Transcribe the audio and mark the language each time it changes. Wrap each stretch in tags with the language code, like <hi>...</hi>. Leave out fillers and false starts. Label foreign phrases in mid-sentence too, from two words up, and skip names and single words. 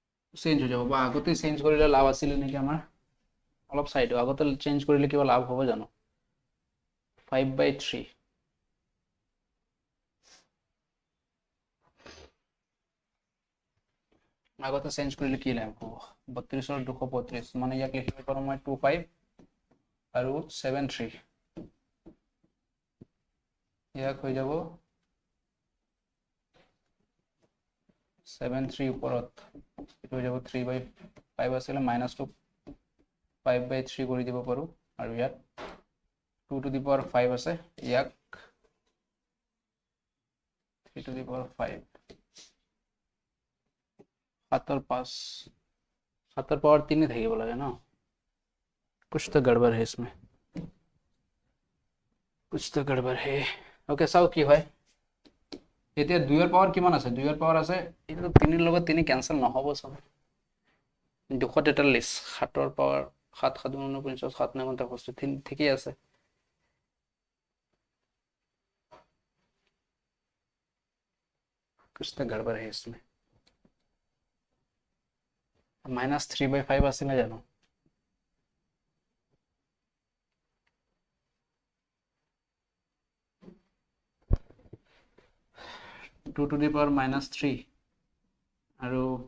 <as>চেঞ্জ হৈ যাব বা আগতে চেঞ্জ কৰিলে লাভ আছিলে নেকি আমাৰ অলপ চাই দিওঁ আগতে চেঞ্জ কৰিলে কিবা লাভ হ'ব জানো 5/3 আগতে চেঞ্জ কৰিলে কি লাভ হ'ব 32 ৰ 235 মানে ইয়াক লিখিব পাৰোঁ মই 25 আৰু 73 ইয়াক হৈ যাব 73 ওপৰত এইটো হৈ যাব 3/5 আছিলে মাইনাছটো 5/3 কৰি দিব পাৰোঁ আৰু ইয়াত 2</as> <en>to the power</en> <as>5 আছে ইয়াক</as> <hi>3</hi> <en>to the power</en> <hi>5 7 और 5 7 और पावर 3 ही</hi> <as>থাকিব লাগে ন</as> <hi>कुछ तो गड़बड़ है इसमें कुछ तो गड़बड़ है ओके</hi> <as>চাও কি হয় এতিয়া 2 ৰ পাৱাৰ কিমান আছে 2 ৰ পাৱাৰ আছে এইটো 3 ৰ লগত 3 কেনসেল নহব সব 243 7 ৰ পাৱাৰ 7 7 49 7 9 65 ঠিকই আছে</as> <hi>कुछ तो गड़बड़ है इसमें</hi> <as>-3/5 আছিলে জানো 2</as> <en>to the power</en> <as>-3 আৰু</as>